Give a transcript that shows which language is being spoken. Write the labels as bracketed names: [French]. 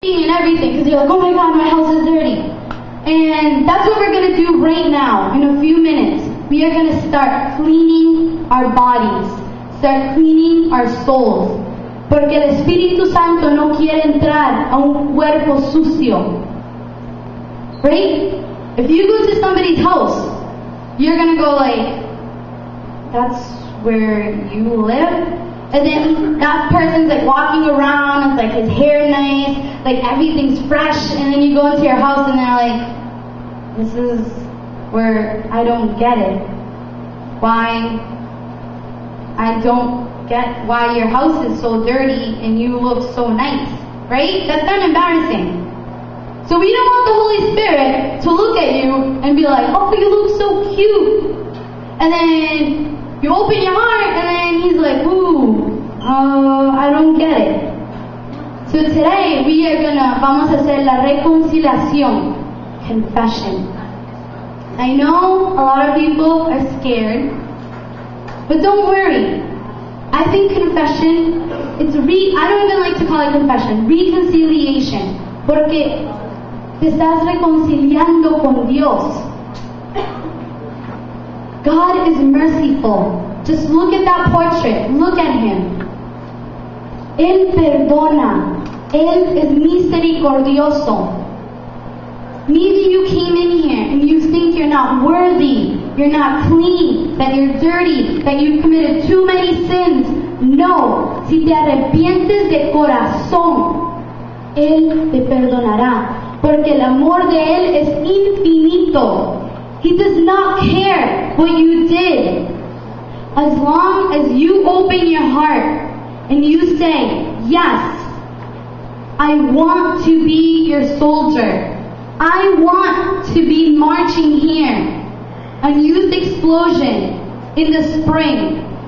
[English] and everything because you're like, oh my God, my house is dirty. And that's what we're going to do right now in a few minutes. We are going to start cleaning our bodies, start cleaning our souls. [Spanish] Porque el Espíritu Santo no quiere entrar a un cuerpo sucio. [English] Right? If you go to somebody's house, you're going to go like, that's where you live? And then that person's like walking around, it's like his hair nice, like everything's fresh, and then you go into your house and they're like, this is where I don't get it. Why? I don't get why your house is so dirty and you look so nice. Right? That's kind of embarrassing. So we don't want the Holy Spirit to look at you and be like, oh, you look so cute. And then you open your heart and then he's like, ooh, I don't get it. So today [Spanish] vamos a hacer la reconciliación, confession. [English] I know a lot of people are scared, but don't worry. I think confession, I don't even like to call it confession, reconciliation. [Spanish] Porque te estás reconciliando con Dios. [English] God is merciful. Just look at that portrait. Look at him. [Spanish] Él perdona. Él es misericordioso. [English] Maybe you came in here and you think you're not worthy, you're not clean, that you're dirty, that you've committed too many sins. [Spanish] No. Si te arrepientes de corazón, Él te perdonará. Porque el amor de Él es infinito. [English] He does not care what you did. As long as you open your heart and you say, yes, I want to be your soldier. I want to be marching here on Youth Explosion in the spring.